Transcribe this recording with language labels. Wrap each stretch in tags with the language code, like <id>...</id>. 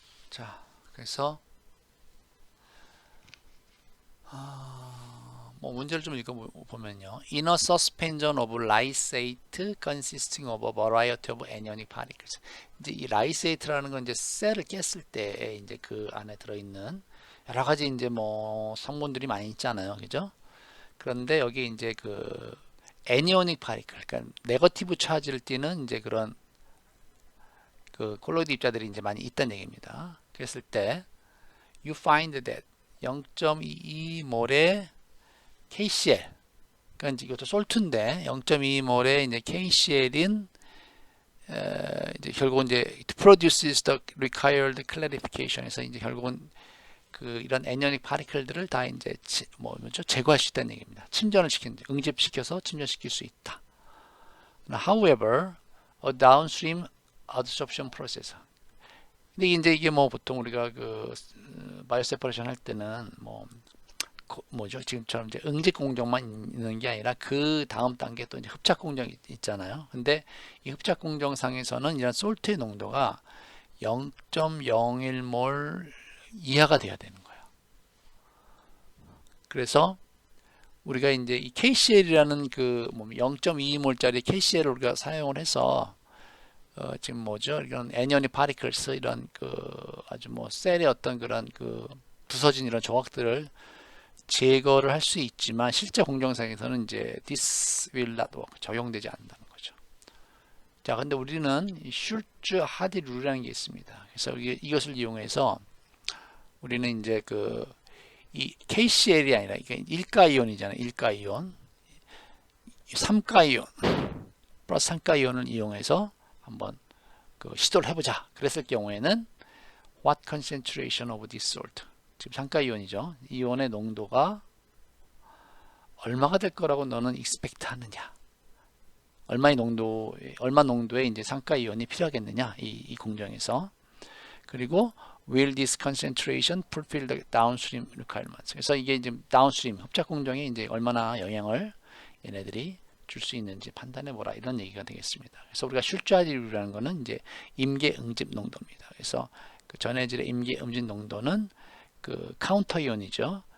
<ko>자, 그래서 뭐 문제를 좀 읽어보면요.</ko> <en>In a suspension of lysate consisting of a variety of anionic particles.</en> <ko>이제 이 lysate라는 건 이제 셀을 깼을 때 이제 그 안에 들어있는 여러 가지 이제 뭐 성분들이 많이 있잖아요, 그죠? 그런데 여기 이제 그 anionic particle, 그러니까 네거티브 차지를 띠는 이제 그런 그 콜로이드 입자들이 이제 많이 있다는 얘기입니다. 그랬을 때</ko> <en>you find that</en> <ko>0.22몰의 KCl, 그러니까 이것도 솔트인데 0.22몰의 이제 KCl인 이제 결국은 이제</ko> <en>it produces the required clarification</en> <ko>에서 이제 결국은 그 이런 anionic particle들을 다 이제 뭐죠 제거할 수 있다는 얘기입니다. 침전을 시키는 응집시켜서 침전시킬 수 있다.</ko> <en>However, a downstream adsorption process.</en> <ko>근데 이제 이게 뭐 보통 우리가 그 바이오 세퍼레이션 할 때는 뭐죠? 지금처럼 이제 응집 공정만 있는 게 아니라 그 다음 단계 또 이제 흡착 공정이 있잖아요. 근데 이 흡착 공정상에서는 이런 솔트의 농도가 0.01몰 이하가 돼야 되는 거예요. 그래서 우리가 이제 이 KCl이라는 그 0.22몰짜리 KCl을 우리가 사용을 해서 지금 뭐죠? 이런 애니언이 파리클스 이런 그 아주 뭐 셀의 어떤 그런 그 부서진 이런 조각들을 제거를 할 수 있지만 실제 공정상에서는 이제</ko> <en>this will not work,</en> <ko>적용되지 않는다는 거죠. 자, 근데 우리는 슐츠 하디 룰이라는 게 있습니다. 그래서 이것을 이용해서 우리는 이제 그 이 KCl이 아니라 이게 일가이온이잖아요. 일가이온, 삼가이온 플러스 삼가이온을 이용해서 한번 그 시도를 해보자. 그랬을 경우에는</ko> <en>what concentration of this salt,</en> <ko>지금 삼가이온이죠. 이온의 농도가 얼마가 될 거라고 너는 expect 하느냐? 얼마 농도의 이제 삼가이온이 필요하겠느냐? 이 공정에서.</ko> <en>그리고 will this concentration fulfill the downstream requirements.</en> <ko>그래서 이게 이제 downstream 흡착 공정에 이제 얼마나 영향을 얘네들이 줄 수 있는지 판단해 보라, 이런 얘기가 되겠습니다. 그래서 우리가 슐츠하디류라는 거는 이제 임계 응집 농도입니다. 그래서 그 전해질의 임계 응집 농도는 그 카운터 이온이죠.</ko>